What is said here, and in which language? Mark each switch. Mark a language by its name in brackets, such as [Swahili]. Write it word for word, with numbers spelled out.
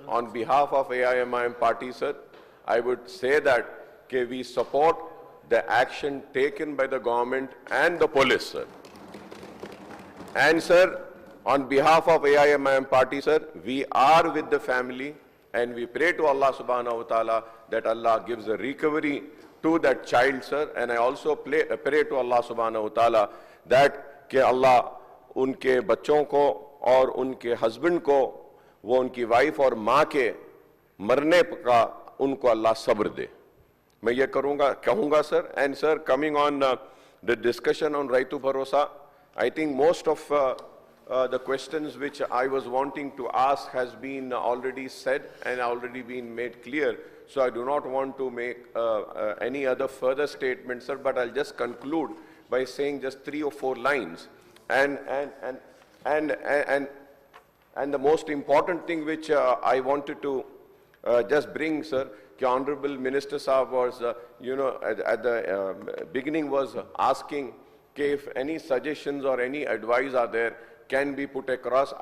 [English] On behalf of A I M I M party, sir, I would say that okay, we support the action taken by the government and the police, sir. And sir, on behalf of A I M I M party, sir, we are with the family And we pray to Allah subhanahu wa ta'ala that Allah gives a recovery to that child, sir. And I also play, pray to Allah subhanahu wa ta'ala that [Hindi] ke Allah unke bachon ko और उनके husband को वो उनकी wife और माँ के मरने का उनको अल्लाह सब्र दे. मैं ये करूँगा कहूँगा sir. [English] And sir, coming on the discussion on right to bharosa, I think most of the questions which I was wanting to ask has been already said and already been made clear. So I do not want to make any other further statement sir, but I will just conclude by saying just three or four lines. And and and And, and, and the most important thing which uh, I wanted to uh, just bring, sir, the Honorable Minister Saab was, uh, you know, at, at the uh, beginning was asking if any suggestions or any advice are there can be put across.